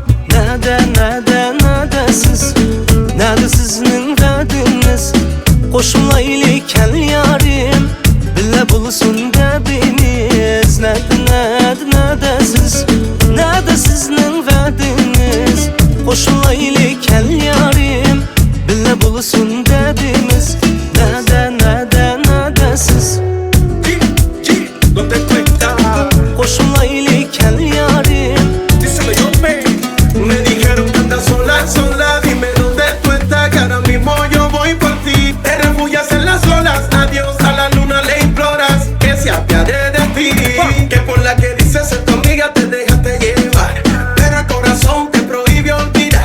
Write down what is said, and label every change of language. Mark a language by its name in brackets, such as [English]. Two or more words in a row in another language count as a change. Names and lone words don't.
[Uzbek] Nada siz, nada sizning dardingiz, qo'shmaylik kal yarim, billa bo'lsin dardingiz. Nada siz, nada sizning dardingiz, qo'shmaylik kal yarim, billa bo'lsin dardimiz. Nada siz, [Spanish] ¿Dónde tú estás? [Uzbek] qo'shmaylik kal yarim. [Spanish] Díselo yo, me dijeron que andas sola, dime dónde tú estás, que ahora mismo yo voy por ti. Te refugias en las olas, adiós a la luna le imploras que se apiade de ti. Que por la que dices ser tu amiga te dejaste llevar, pero el corazón te prohíbe olvidar.